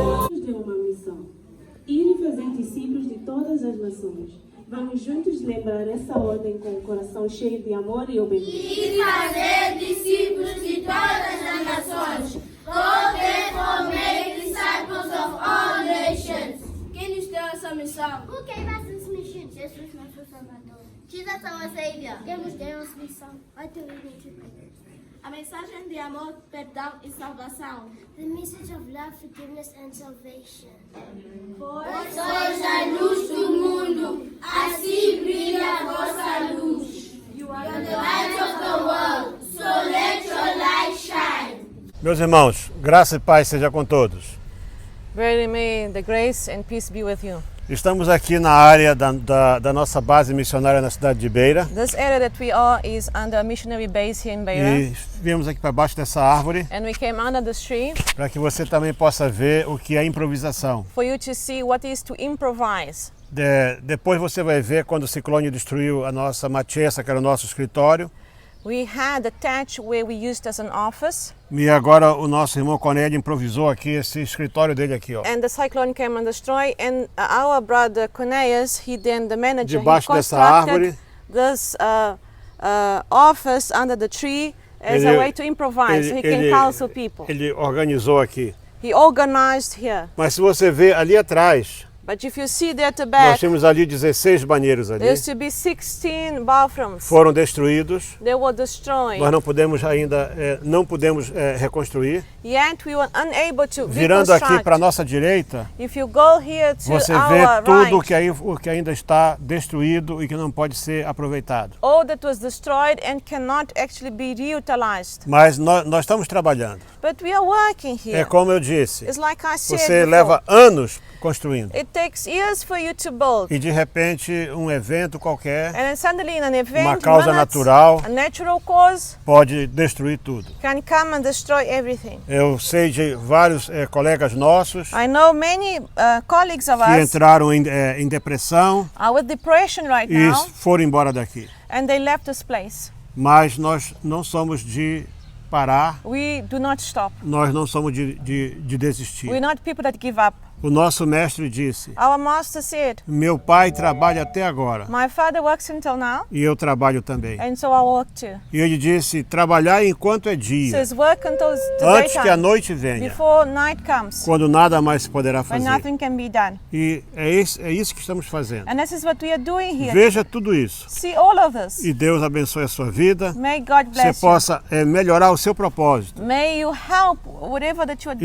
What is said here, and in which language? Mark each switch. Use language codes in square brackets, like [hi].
[pt] Deus deu uma missão: ir e fazer discípulos de todas as nações. Vamos juntos lembrar essa ordem com o coração cheio de amor e obediência. E fazer discípulos de todas as nações. [en] Go therefore make disciples of all nations. [pt] Quem nos deu essa missão? [en] Who gave us this mission? [pt] Jesus, nosso Salvador. [en] Jesus, our Savior. [pt] Quem nos deu essa missão? [en] What do we need to pray? [pt] A mensagem de amor, perdão e salvação. [en] The message of love, forgiveness and salvation. [pt] Sois a luz do mundo, assim brilha a vossa luz. [en] You are the light of the world, so let your light shine. [pt] Meus irmãos, graça e paz seja com todos. [en] Very may the grace and peace be with you. [pt] Estamos aqui na área da nossa base missionária na cidade de Beira. [en] This area that we are is under a missionary base here in Beira. [pt] E viemos aqui para baixo dessa árvore [en] And we came under this tree [pt] para que você também possa ver o que é improvisação. [en] for you to see what is to improvise. [pt] Depois você vai ver quando o ciclone destruiu a nossa machessa, que era o nosso escritório. [en] We had a thatch where we used as an office, [pt] E agora o nosso irmão Cornélio improvisou aqui esse escritório dele aqui, ó. [en] and the cyclone came and destroyed. And our brother Cornelius, the manager, he [pt] Debaixo dessa árvore. [en] constructed this office under the tree as a way to improvise, so he can counsel people. [pt] Ele organizou aqui. [en] He organized here. [pt] Mas se você ver ali atrás, [en] But if you see there to [pt] nós [en] back, [pt] tínhamos ali 16 banheiros ali. [en] there used to be 16 bathrooms. [pt] Foram destruídos. [en] They were destroyed. [pt] Nós não podemos ainda, não podemos reconstruir. [en] Yet we were unable to [pt] Virando aqui [en] reconstruct. [pt] para a nossa direita, [en] If you go here to [pt] você [en] our [pt] vê tudo [en] right, [pt] o que ainda está destruído e que não pode ser aproveitado. [en] all that was destroyed and cannot actually be reutilized. [pt] Mas nós estamos trabalhando. [en] But we are working here. [pt] É como eu disse, [en] It's like I said [pt] você [en] before. [pt] leva anos construindo. [en] It takes years for you to build. [pt] E de repente um evento qualquer, [en] And then suddenly in an event, [pt] uma causa [en] minutes, [pt] natural, [en] a natural cause [pt] pode destruir tudo. [en] can come and destroy everything. [pt] Eu sei de vários colegas nossos [en] I know many colleagues of [pt] que [en] us [pt] entraram em depressão [en] are with depression right [pt] e [en] now, [pt] foram embora daqui. [en] and they left this place. [pt] Mas nós não somos de parar, [en] We do not stop. [pt] nós não somos de desistir. [en] We're not people that give up. [pt] O nosso mestre disse: [en] Our master said, [pt] meu pai trabalha até agora [en] my father works until now, [pt] e eu trabalho também. [en] and so I work too. [pt] E ele disse: trabalhar enquanto é [en] He [pt] dia, [en] says, work until the [pt] antes que a [en] daytime, [pt] noite venha, [en] before night comes, [pt] quando nada mais se poderá [en] when [pt] fazer. [en] nothing can be done. [pt] E é isso que estamos fazendo. [en] And this is what we are doing here. [pt] Veja tudo isso. [en] See all of this. [pt] E Deus abençoe a sua vida. [en] May God [pt] Você [en] bless you. [pt] possa melhorar o seu propósito [en] May you help whatever that you are